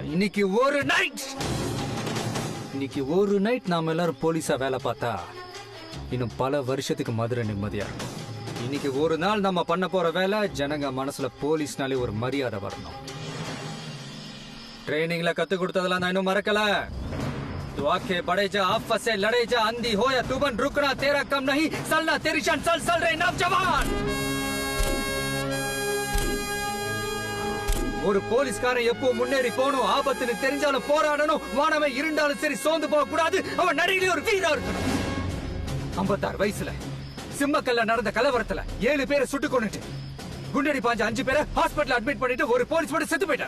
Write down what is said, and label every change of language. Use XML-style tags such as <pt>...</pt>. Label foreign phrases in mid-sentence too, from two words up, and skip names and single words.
<ta>இன்னைக்கு ஒரு நைட் நாம எல்லாரும் போலீஸா வேலை பார்த்தா இன்னும் பல வருஷத்துக்கு மதுரை நிம்மதியா இருக்கும். இன்னைக்கு ஒரு நாள் நம்ம பண்ண போற வேலை, ஜனங்க மனசுல போலீஸ்னாலே ஒரு மரியாதை வரணும். ट्रेनिंगला कத்து கொடுத்ததெல்லாம் நான் இன்னும் மறக்கல.</ta> <hi>तू आंखें बड़े जा, आपस से लड़े जा, अंधी हो या तूबन रुकना तेरा कम नहीं, चलना तेरी शान, चल रे नौजवान.</hi> <ta>ஒரு போலீஸ்காரன் எப்போ முன்னேறி போகணும், ஆபத்துன்னு தெரிஞ்சாலும் போராடணும், வானமே இருண்டாலும் சரி சோர்ந்து போக கூடாது, அவன் நடையிலே ஒரு வீரா இருக்கணும். 56 வயசுல சிம்மக்கல்ல நடந்த கலவரத்துல 7 பேரை சுட்டு கொன்னுட்டு குண்டடி பாஞ்ச 5 பேரை</ta> <en>hospital admit</en> <ta>பண்ணிட்டு ஒரு போலீஸ் மட்டும் செத்து போயிட்டார்.</ta>